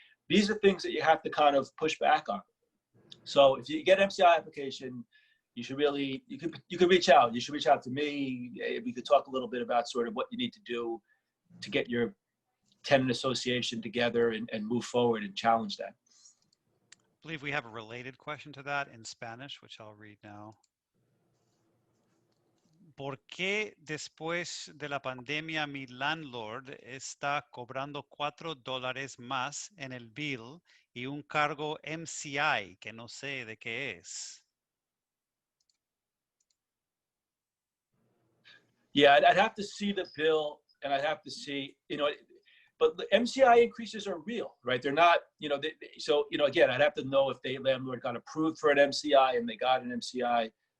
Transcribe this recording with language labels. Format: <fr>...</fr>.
<en>These are things that you have to kind of push back on. So if you get an MCI application, you should really, you could reach out. You should reach out to me. We could talk a little bit about sort of what you need to do to get your tenant association together and move forward and challenge that. I believe we have a related question to that in Spanish, which I'll read now.</en> <es>¿por qué después de la pandemia mi landlord está cobrando $4 más en el bill y un cargo MCI que no sé de qué es?</es> <en>Yeah, I'd have to see the bill, and I'd have to see, but the MCI increases are real, right? They're not, so, again, I'd have to know if the landlord got approved for an MCI and they got an MCI.</en>